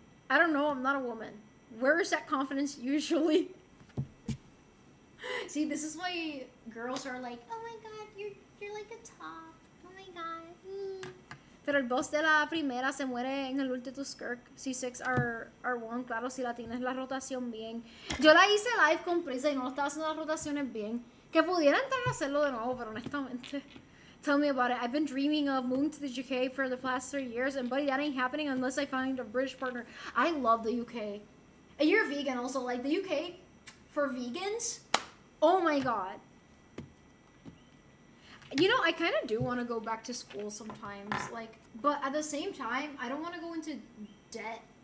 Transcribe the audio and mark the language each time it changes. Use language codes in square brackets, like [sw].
[en] I don't know, I'm not a woman. Where is that confidence usually? See, this is why girls are like, oh my god, you're like a top. Oh my god. [es] Pero el boss de la primera se muere en el último skirt. C6 R1, claro, si la tienes la rotación bien. Yo la hice live con prisa y no estaba haciendo las rotaciones bien. Que pudiera entrar a hacerlo de nuevo, pero honestamente, [en] tell me about it. I've been dreaming of moving to the UK for the past 3 years, and buddy, that ain't happening unless I find a British partner. I love the UK. And you're a vegan also, like the UK for vegans, oh my god. You know, I kind of do want to go back to school sometimes, like, but at the same time, I don't want to go into debt.